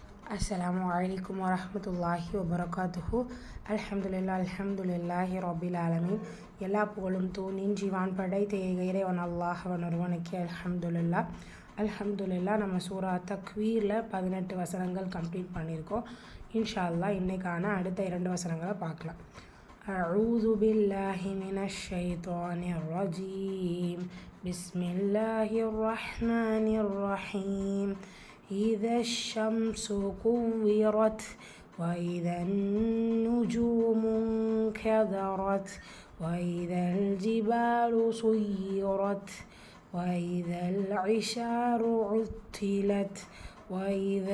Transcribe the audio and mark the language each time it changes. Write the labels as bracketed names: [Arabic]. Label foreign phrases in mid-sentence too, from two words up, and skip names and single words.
[Arabic] السلام عليكم ورحمة الله وبركاته. الحمد لله رب العالمين. [Tamil] எல்லா புகழும் தூணின் ஜீவான் படைத்த இறைவன் அல்லாஹ் ஒருவனுக்கு அல்ஹம்துலில்லாஹ். நம்ம சூரா தக்வீரில் 18 வசனங்கள் கம்ப்ளீட் பண்ணியிருக்கோம். [Arabic] إن شاء الله [Tamil] இன்னைக்கான அடுத்த 2 வசனங்களை பார்க்கலாம். [Arabic] أعوذ بالله من الشيطان الرجيم. بسم الله الرحمن الرحيم. إذا الشمس كورت وإذا النجوم انكدرت وإذا الجبال سيرت وإذا العشار عطلت وإذا